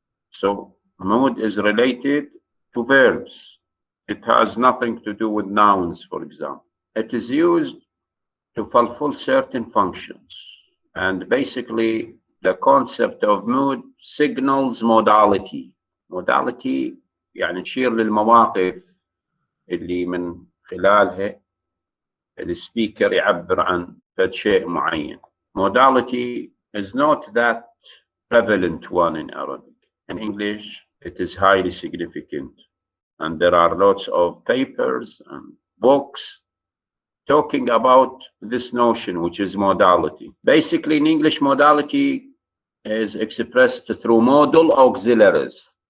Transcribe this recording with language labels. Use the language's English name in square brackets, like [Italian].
[English] So mood is related to verbs. It has nothing to do with nouns, for example. It is used to fulfill certain functions. And basically, the concept of mood signals modality. [Arabic] Modality يعني تشير للمواقف اللي من خلالها السبيكر يعبر عن شيء معين. [English] Modality is not that prevalent one in Arabic. In English, it is highly significant. And there are lots of papers and books talking about this notion, which is modality. Basically, in English, modality is expressed through modal auxiliaries.